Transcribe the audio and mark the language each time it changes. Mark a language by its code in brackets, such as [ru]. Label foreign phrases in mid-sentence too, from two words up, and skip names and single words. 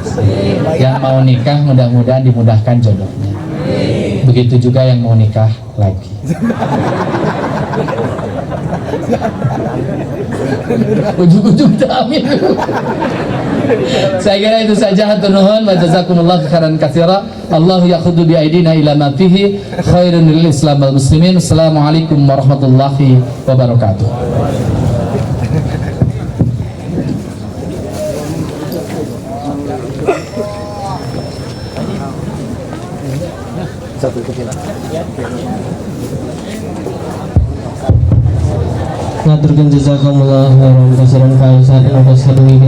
[id] Yang mau nikah mudah-mudahan dimudahkan jodohnya. Begitu juga yang mau nikah lagi. Ujung-ujung amin. Saya kira itu saja. [su] Hatur nuhun [ar] wa جزاكم الله خيرا كثيرا. الله يأخذ بأيدينا إلى ما فيه خير للإسلام والمسلمين. السلام عليكم ورحمة الله وبركاته. [id] Satu ikutin. [ar] Ngaturkeun جزاكم الله خيرا كثيرا ف